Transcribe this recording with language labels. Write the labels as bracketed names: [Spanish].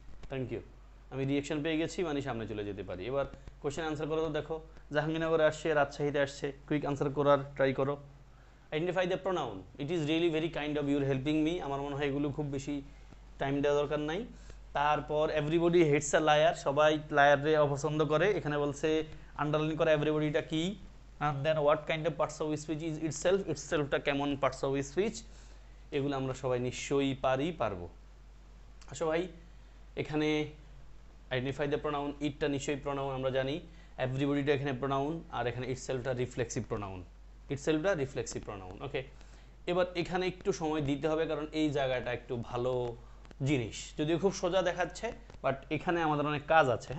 [English] Thank you. [Bangla] আমি reaction পেয়ে গেছি, মানে সামনে চলে যেতে পারি। এবার কোশ্চেন আনসার করো তো। দেখো জাহাঙ্গীরনগরে আসছে, রাজশাহীতে আসছে, কুইক আনসার করার ট্রাই করো। [English] Identify the pronoun, it is really very kind of your helping me. [Bangla] আমার মনে হয় এগুলো খুব বেশি টাইম দেওয়া দরকার নাই। তারপর [English] everybody hates a liar, [Bangla] সবাই লায়ারে অপছন্দ করে। এখানে বলছে আন্ডারলাইন করা এভরিবডিটা কি, [English] and then what kind of parts of speech is itself, [Bangla] itselfটা কেমন parts of speech, এগুলো আমরা সবাই নিশ্চয়ই পারবো। আসো ভাই, এখানে [English] identify the pronoun, [Bangla] ইটটা নিশ্চয়ই প্রোনাউন আমরা জানি, এভরিবডিটা এখানে প্রোনাউন, আর এখানে ইটসেলফটা রিফ্লেক্সিভ প্রোনাউন, ইটসেলফটা রিফ্লেক্সিভ প্রোনাউন। ওকে, এবার এখানে একটু সময় দিতে হবে, কারণ এই জায়গাটা একটু ভালো জিনিস, যদিও খুব সোজা দেখাচ্ছে, বাট এখানে আমাদের অনেক কাজ আছে।